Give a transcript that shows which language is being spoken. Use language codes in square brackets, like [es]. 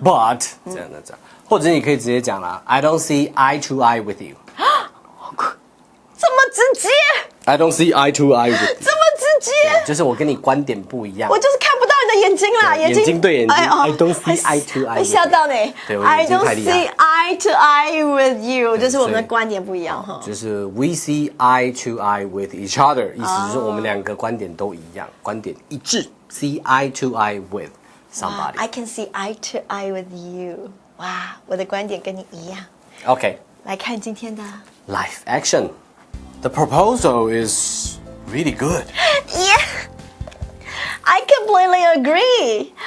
[en] But [zh] 这样，或者你可以直接讲啦 [en] ，I don't see eye to eye with you。 [zh] 这么直接 [en] ？I don't see eye to eye with you。 [zh] 这么直接？就是我跟你观点不一样。我就是看不到你的眼睛啦，眼睛对眼睛。 [en] I don't see eye to eye。 [zh] 吓到你。对，我 [en] I don't see eye to eye with you， [zh] 就是我们的观点不一样哈。就是 [en] we see eye to eye with each other， [zh] 意思就是我们两个观点都一样，观点一致。 [en] See eye to eye with somebody。 I can see eye to eye with you。 [zh] 哇，我的观点跟你一样。 [en] OK。 [zh] 来看今天的 [en] Live action。The proposal is really good. Yeah, I completely agree.